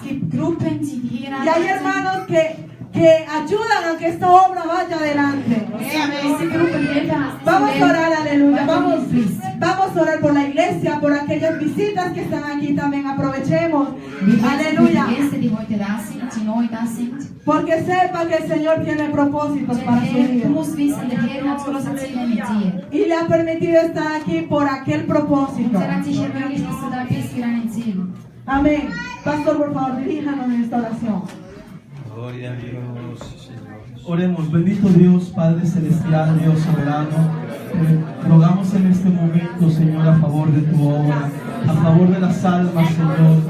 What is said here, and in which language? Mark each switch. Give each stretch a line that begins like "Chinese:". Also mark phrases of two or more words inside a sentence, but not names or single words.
Spanish: Y hay hermanos que ayudan a que esta obra vaya adelante. Vamos a orar, aleluya. Vamos a orar por la iglesia, por aquellas visitas que están aquí también. Aprovechemos. Aleluya. Porque sepa que el Señor tiene propósitos para su vida.
German: Du musst wissen, der Herr hat große Ziele mit dir.
Spanish: Y le ha permitido estar aquí por aquel propósito.
German: Er hat sich ermöglicht, dass du da bist für einen Ziel.
Spanish: Amén. Pastor, por favor, diríjanos en esta oración. Gloria a Dios, Señor. Oremos, bendito Dios, Padre Celestial, Dios Soberano, te rogamos en este momento, Señor, a favor de tu obra, a favor de las almas, Señor.